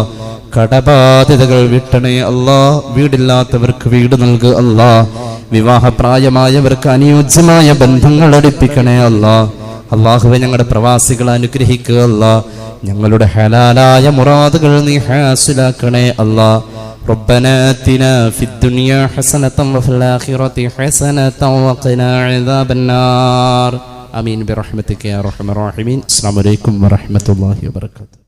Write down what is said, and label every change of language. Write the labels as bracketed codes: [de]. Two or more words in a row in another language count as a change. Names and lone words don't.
[ml] കടബാധ്യതകൾ വിട്ടണേ അല്ലാഹ്. വീടില്ലാത്തവർക്ക് വീട് നൽകുക അല്ലാഹ്. വിവാഹപ്രായമായവർക്ക് അനുയോജ്യമായ ബന്ധങ്ങൾ അടുപ്പിക്കണേ അല്ലാഹ്. അല്ലാഹുവേ, ഞങ്ങളുടെ പ്രവാസികളെ അനുഗ്രഹിക്കുക അല്ലാഹ്. ഞങ്ങളുടെ ഹലാലായ മുറാദുകൾ നീ ഹാസിലാക്കണേ അല്ലാഹ്. [ar] ربنا آتنا في الدنيا حسنة وفي الآخرة حسنة وقنا عذاب النار. آمين برحمتك يا أرحم الراحمين. السلام عليكم ورحمة الله وبركاته.